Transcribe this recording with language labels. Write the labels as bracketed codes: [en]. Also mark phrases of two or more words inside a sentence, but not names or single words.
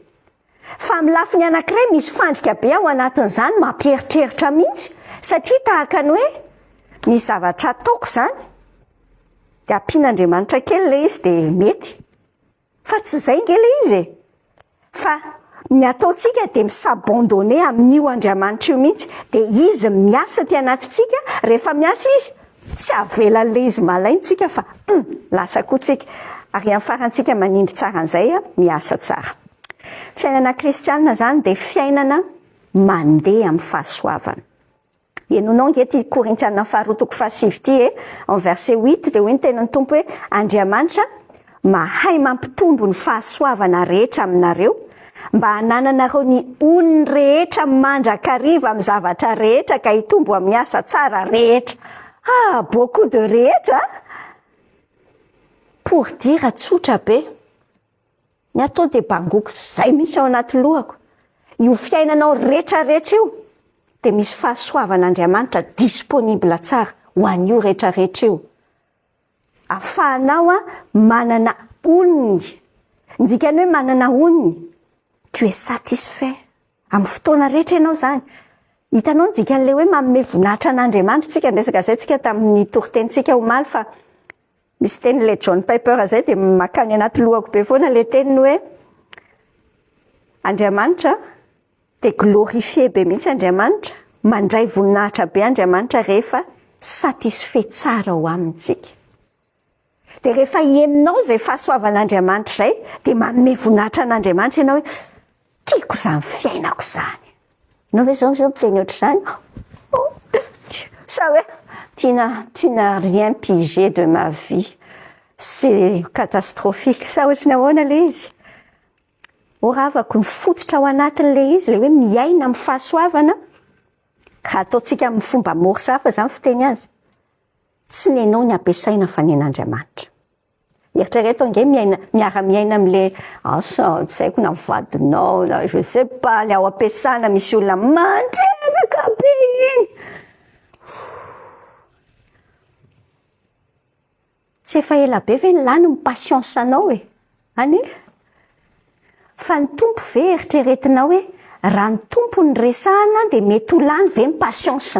[mg] Fa amin'ny lafiny anankiray misy fandrika be ao anatin'izany mampieritreritra mihitsy, satria tahaka ny hoe misy zavatra ataoko zany de ampian'Andriamanitra kely le izy de mety fa tsy zay nge le izy fa ny ataontsika de misabandonné amin'io Andriamanitra io mihitsy de izy miasa ty anatintsika rehefa miasa izy tsy avelan'le izy malaintsika fa lasa koa tsika ary amin'ny farantsika manindry tsara an'izay miasa tsara. Fiainana kristianina zany de fiainana mandeha amin'ny fahasoavana. Henonao nge ty Korintiana faharoa fahasivy ty [fr] en verset [mg] 8 de hoe ny tenan'ny tompo hoe Andriamanitra mahay mampitombo ny fahasoavana rehetra aminareo mba hanananareo ny oniny rehetra mandrakariva amin'ny zavatra rehetra ka hitombo amin'ny asa tsara rehetra. [fr] Beaucoup de [mg] rehetra [fr] pour dire [mg] tsotra be ny atao de bangoko zay misy ao anaty lohako. Io fiainanao rehetrarehetra io de misy fahasoavan'Andriamanitra disponible tsara ho an'io rehetrarehetra io. Afahanao manana oniny. Ndikany hoe manana oniny. [fr] Tu es satisfait. [mg] Amin'ny fotoana rehetra ianao zany. Hitanao ndikan'le hoe manome voninahitra an'Andriamanitra tsika ndresaka zay tsika tamin'ny toritentsika omaly fa misy teny le John Piper zay de makany anaty lohako be foana le teniny hoe Andriamanitra de glorifié be mihitsy Andriamanitra, mandray voninahitra be Andriamanitra rehefa satisfait tsara ho amintsika. De rehefa henonao zay fahasoavan'Andriamanitra zay de manome voninahitra an'Andriamanitra ianao hoe tiako zany fiainako zany. Anao ve zao miteny ohatr'izany? [fr] Ça ouais, tu n'as rien pigé de ma vie. C'est catastrophique. [mg] Ça ohatrany ahoana le izy? Oravako ny fototra ao anatin'le izy le hoe miaina amin'ny fahasoavana ka ataontsika amin'ny fomba mora safa zany fiteny azy. Tsy nenao ny ampiasaina fa nen'Andriamanitra. Eritrereto nge miara-miaina am'le tsy haiko na vadinao na [fr] je sais pas [mg] le ao ampiasana misy olona mandreraka be iny. Tsy efa ela be ve ny lany ny patience anao Ani? Fa ny tompo ve eritreretinao hoe raha ny tompo ny resahana de mety ho lany ve ny patience-ny?